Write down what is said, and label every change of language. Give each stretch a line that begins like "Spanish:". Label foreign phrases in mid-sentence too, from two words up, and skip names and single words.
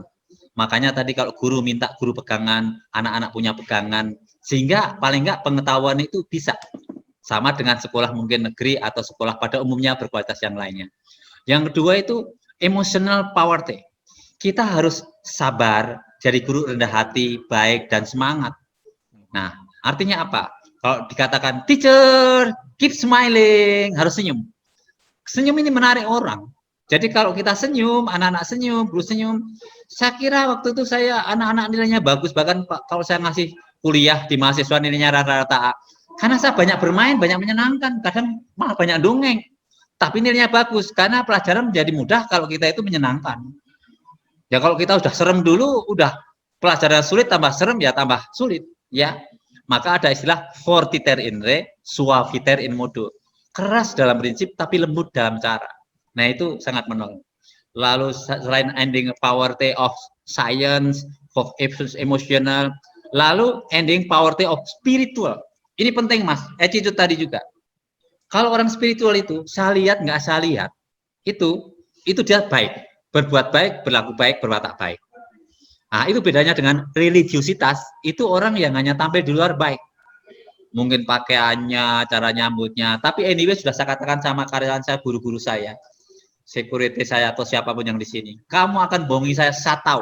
Indonesian: Makanya tadi kalau guru minta guru pegangan, anak-anak punya pegangan, sehingga paling enggak pengetahuan itu bisa sama dengan sekolah mungkin negeri atau sekolah pada umumnya berkualitas yang lainnya. Yang kedua itu
English: emotional poverty.
Indonesian: Kita harus sabar, jadi guru rendah hati, baik dan semangat. Nah, artinya apa? Kalau dikatakan
English: teacher keep smiling,
Indonesian: harus senyum. Senyum ini menarik orang. Jadi kalau kita senyum, anak-anak senyum, guru senyum. Saya kira waktu itu saya anak-anak nilainya bagus, bahkan kalau saya ngasih kuliah di mahasiswa nilainya rata-rata A. Karena saya banyak bermain, banyak menyenangkan, kadang malah banyak dongeng. Tapi nilainya bagus, karena pelajaran menjadi mudah kalau kita itu menyenangkan. Ya kalau kita udah serem dulu, udah pelajaran sulit tambah serem ya tambah sulit. Ya, maka ada istilah
Latin: fortiter in re, suaviter in modo.
Indonesian: Keras dalam prinsip, tapi lembut dalam cara. Nah itu sangat menolong. Lalu selain
English: ending poverty of science, of emotional, lalu ending poverty of spiritual.
Indonesian: Ini penting mas, attitude tadi juga. Kalau orang spiritual itu, saya lihat nggak saya lihat, itu dia baik, berbuat baik, berlaku baik, berwatak baik. Nah itu bedanya dengan religiusitas, itu orang yang hanya tampil di luar baik. Mungkin pakaiannya, cara nyambutnya, tapi anyway sudah saya katakan sama karyawan saya, guru-guru saya, security saya atau siapapun yang di sini, kamu akan bohongi saya tahu.